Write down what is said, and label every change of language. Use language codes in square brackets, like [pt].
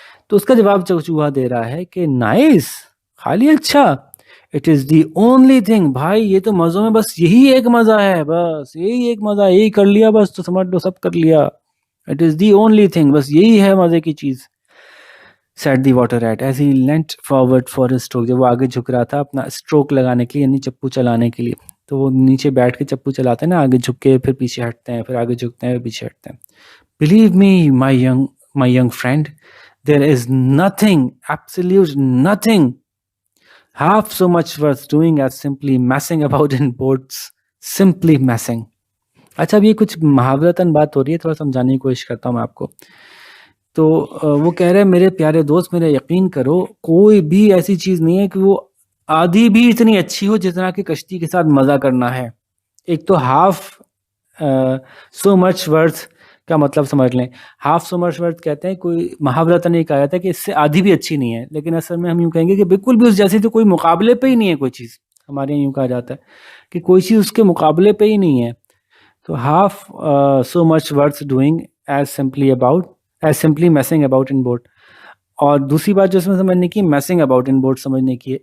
[hi] तो उसका जवाब चूहा दे रहा है कि नाइस, खाली अच्छा, [en] it is the only thing, [hi] भाई ये तो मज़ों में बस यही एक मज़ा है, बस यही एक मज़ा, यही कर लिया बस तो समझ लो सब कर लिया। [en] it is the only thing, [hi] बस यही है मज़े की चीज़। [en] said the water rat as he leant forward for a stroke, [hi] जब वो आगे झुक रहा था अपना स्ट्रोक लगाने के लिए, यानी चप्पू चलाने के लिए। तो वो नीचे बैठ के चप्पू चलाते हैं ना, आगे झुक के फिर पीछे हटते हैं, फिर आगे झुकते हैं फिर पीछे हटते हैं। [en] Believe me my young friend, there is nothing, absolute nothing half so much worth doing as simply messing about in boats, simply messing। [hi] अच्छा, अब ये कुछ मुहावरतन बात हो रही है, थोड़ा समझाने की कोशिश करता हूँ मैं आपको। तो वो कह रहे हैं, मेरे प्यारे दोस्त मेरा यकीन करो, कोई भी ऐसी चीज़ नहीं है कि वो आधी भी इतनी अच्छी हो जितना कि कश्ती के साथ मज़ा करना है। एक तो [en] half so much worth [hi] का मतलब समझ लें। [en] half so much worth [hi] कहते हैं, कोई मुहावरतन ये कहा जाता है कि इससे आधी भी अच्छी नहीं है, लेकिन असल में हम यूँ कहेंगे कि बिल्कुल भी उस जैसी तो कोई मुकाबले पे ही नहीं है कोई चीज़। हमारे यहाँ यूँ कहा जाता है कि कोई चीज़ उसके मुकाबले पे ही नहीं है। [en] तो half so much worth doing as simply messing about in boat. [hi] और दूसरी बात जो इसमें समझने की, [en] messing about in boat [hi] समझने की है।